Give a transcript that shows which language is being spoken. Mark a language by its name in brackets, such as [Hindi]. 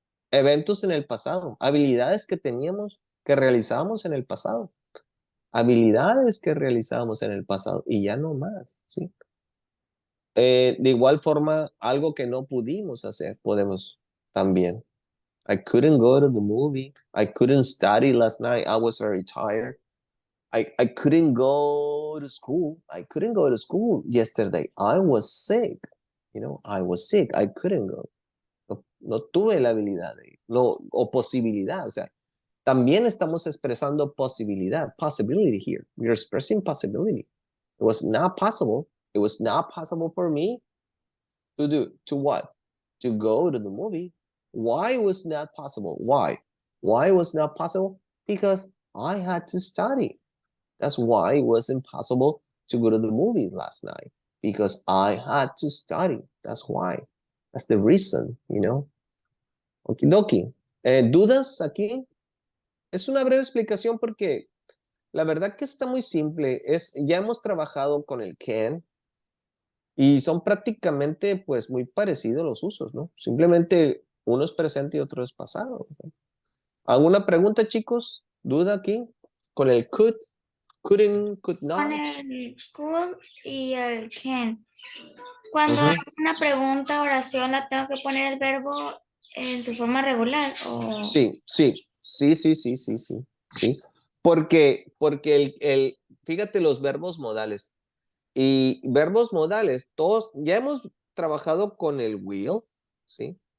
[Spanish] Eventos en el pasado, habilidades que teníamos, que realizamos en el pasado. Habilidades que realizamos en el pasado y ya no más, ¿sí? De igual forma, algo que no pudimos hacer, podemos también. [English] I couldn't go to the movie. I couldn't study last night. I was very tired. I couldn't go to school. I couldn't go to school yesterday. I was sick. You know, I was sick. I couldn't go. [Spanish] No tuve la habilidad de ir. No, o posibilidad. O sea, también estamos expresando posibilidad. [English] Possibility here. We're expressing possibility. It was not possible. It was not possible for me to what? To go to the movie. Why was not possible? Why? Why was not possible? Because I had to study. That's why it was impossible to go to the movie last night. Because I had to study. That's why. That's the reason, you know. [Spanish] Okidoki. ¿Dudas aquí? Es una breve explicación porque la verdad que está muy simple. Ya hemos trabajado con el can y son prácticamente pues muy parecidos los usos, ¿no? Simplemente uno es presente y otro es pasado. ¿Alguna pregunta, chicos? ¿Duda aquí? Con el could, couldn't, could Con [English] not. [Spanish] el could y el can. Cuando Ujú. hago una pregunta, oración, la tengo que poner el verbo en su forma regular. O... Sí, sí, sí, sí, sí, sí, sí, sí. Porque fíjate los verbos modales. Y verbos modales, todos, ya hemos trabajado con el will, ¿sí?